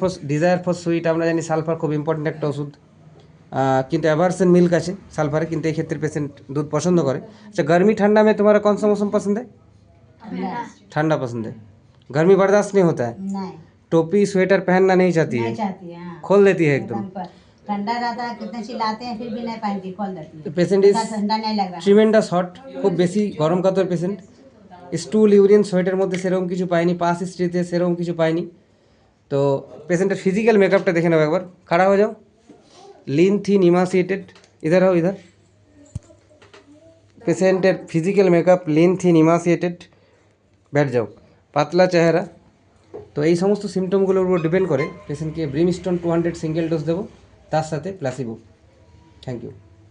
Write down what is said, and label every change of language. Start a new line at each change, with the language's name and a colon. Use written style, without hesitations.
Bangla: Desire for sweet আমরা জানি sulphur খুব ইম্পর্টেন্ট একটা ওষুধ, কিন্তু অ্যাভারসন মিল্ক আছে সালফারে, কিন্তু এই ক্ষেত্রে পেশেন্ট দুধ পছন্দ করে।
Hindi: আচ্ছা, गर्मी ठंडा में तुम्हारा कौन सा मौसम पसंद है? ठंडा पसंद है। गर्मी बर्दाश्त नहीं होता है? नहीं, टोपी स्वेटर पहनना नहीं चाहती है? नहीं चाहती है। हाँ, खोल देती है एकदम। पर ठंडा रहता है, कितने चिल्लाते हैं फिर भी नहीं पहनती, खोल देती है।
English: patient is
Hindi: इतना ठंडा नहीं लग रहा।
Bangla: ট্রিমেন্ডাস হট, খুব বেশি গরম কাতর পেশেন্ট। স্টুল, ইউরিন, সোয়েটের মধ্যে সেরকম কিছু পাইনি, পাস হিস্ট্রিতে সেরকম কিছু পাইনি। তো পেশেন্টের ফিজিক্যাল মেকআপটা দেখে নেবো একবার।
Hindi: खड़ा हो जाओ। लीन थीन इमासिएटेड, इधर हो, इधर।
Bangla: পেশেন্টের physical makeup Lin thin emaciated,
Hindi: बैठ जाओ।
Bangla: পাতলা চেহারা। তো এই সমস্ত সিমটমগুলোর উপর ডিপেন্ড করে পেশেন্টকে ব্রিমস্টোন 200 সিঙ্গেল ডোজ দেবো, তার সাথে প্লাসিবো। Thank you.